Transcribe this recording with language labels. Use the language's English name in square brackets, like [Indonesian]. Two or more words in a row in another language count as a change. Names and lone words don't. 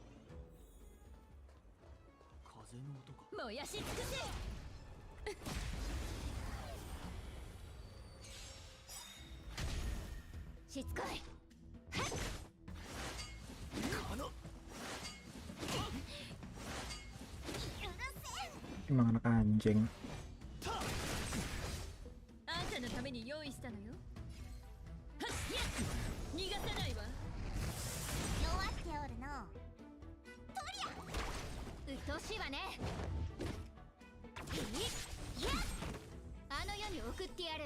[Japanese] 風の音か。燃やし尽くせ。しつこい。 [Indonesian] Emang anak anjing. [Japanese] あんたのために用意したのよ。はっやっ。逃がさないわ。弱っておるの。とりゃ。うっとうしいわね。いや、あの世に送ってやる。